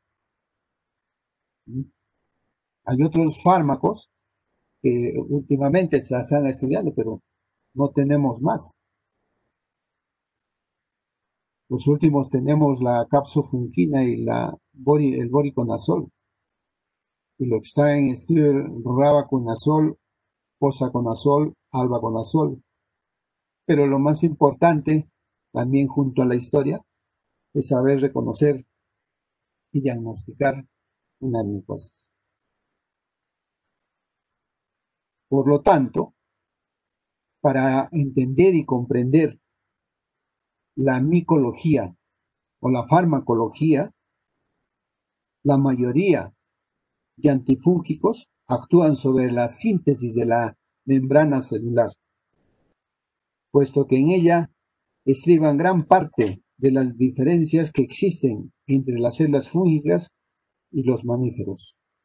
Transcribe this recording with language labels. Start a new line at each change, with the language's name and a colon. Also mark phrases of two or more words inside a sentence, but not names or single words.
Spanish: Hay otros fármacos que últimamente se están estudiando, pero no tenemos más. Los últimos tenemos la capsofunquina y el voriconazol. Y lo que está en estudio, el rabaconazol, posaconazol, albaconazol. Pero lo más importante, también junto a la historia, es saber reconocer y diagnosticar una micosis. Por lo tanto, para entender y comprender la micología o la farmacología, la mayoría de antifúngicos actúan sobre la síntesis de la membrana celular, puesto que en ella estriban gran parte de las diferencias que existen entre las células fúngicas y los mamíferos.